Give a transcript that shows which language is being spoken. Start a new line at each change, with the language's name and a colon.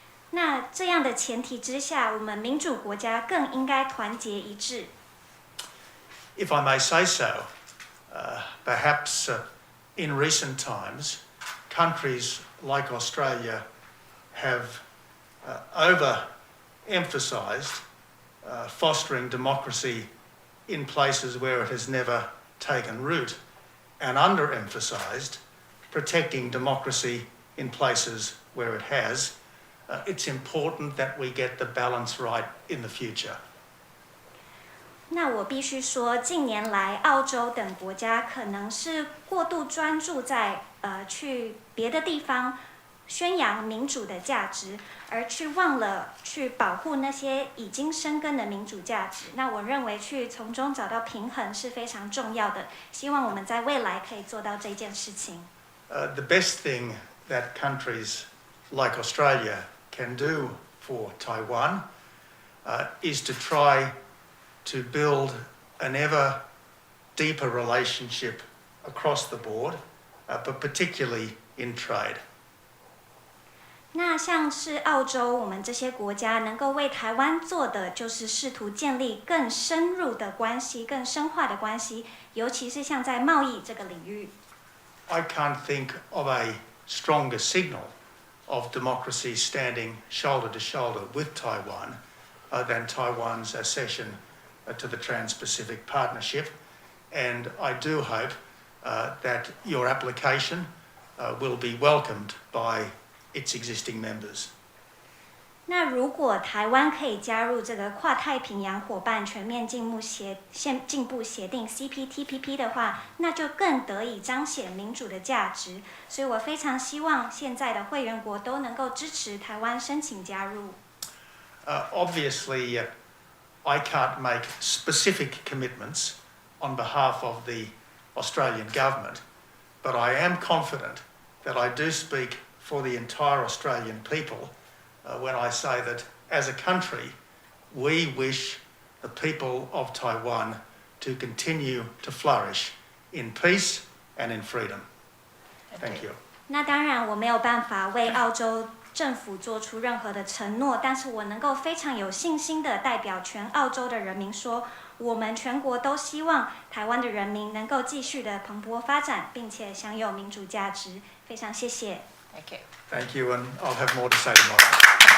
Chinese: 那这样的前提之下，我们民主国家更应该团结一致。
English: If I may say so, perhaps in recent times, countries like Australia have overemphasised fostering democracy in places where it has never taken root, and underemphasised protecting democracy in places where it has. It's important that we get the balance right in the future.
Chinese: 那我必须说，近年来澳洲等国家可能是过度专注在去别的地方宣扬民主的价值，而去忘了去保护那些已经生根的民主价值。那我认为去从中找到平衡是非常重要的。希望我们在未来可以做到这件事情。
English: The best thing that countries like Australia can do for Taiwan is to try to build an ever deeper relationship across the board, but particularly in trade.
Chinese: 那像是澳洲，我们这些国家能够为台湾做的，就是试图建立更深入的关系、更深化的关系，尤其是像在贸易这个领域。
English: I can't think of a stronger signal of democracy standing shoulder to shoulder with Taiwan than Taiwan's accession to the Trans-Pacific Partnership, and I do hope that your application will be welcomed by its existing members.
Chinese: 那如果台湾可以加入这个跨太平洋伙伴全面进步协定 CPTPP 的话，那就更得以彰显民主的价值。所以我非常希望现在的会员国都能够支持台湾申请加入。
English: Obviously, I can't make specific commitments on behalf of the Australian government, but I am confident that I do speak for the entire Australian people when I say that as a country, we wish the people of Taiwan to continue to flourish in peace and in freedom. Thank you.
Chinese: 那当然，我没有办法为澳洲政府做出任何的承诺，但是我能够非常有信心的代表全澳洲的人民说，我们全国都希望台湾的人民能够继续的蓬勃发展，并且享有民主价值。非常谢谢。
English: Thank you. Thank you, and I'll have more to say tomorrow.